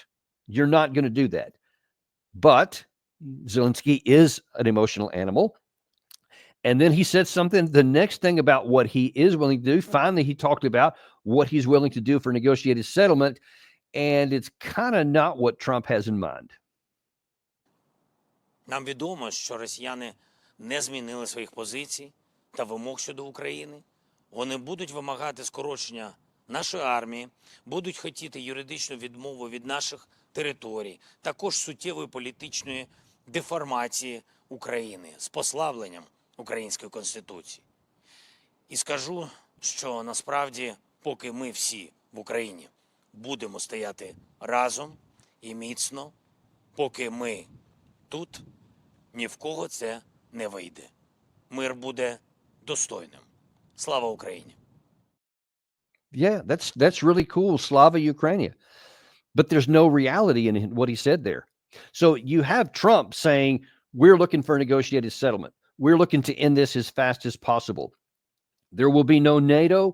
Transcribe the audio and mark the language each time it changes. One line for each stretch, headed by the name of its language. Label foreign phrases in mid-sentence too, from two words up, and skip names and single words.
English: You're not going to do that. But Zelensky is an emotional animal. And then he said something, the next thing about what he is willing to do. Finally, he talked about what he's willing to do for negotiated settlement. And it's kind of not what Trump has in mind.
Ukrainian: Нам відомо, що росіяни не змінили своїх позицій та вимог щодо України. Вони будуть вимагати скорочення нашої армії, будуть хотіти юридичну відмову від наших територій, також суттєвої політичної деформації України з послабленням української Конституції. І скажу, що насправді, поки ми всі в Україні будемо стояти разом і міцно, поки ми тут, ні в кого це не вийде. Мир буде достойним. Слава Україні!
English: Yeah, that's really cool.
Ukrainian: Слава Україні.
English: But there's no reality in what he said there. So you have Trump saying, we're looking for a negotiated settlement. We're looking to end this as fast as possible. There will be no NATO.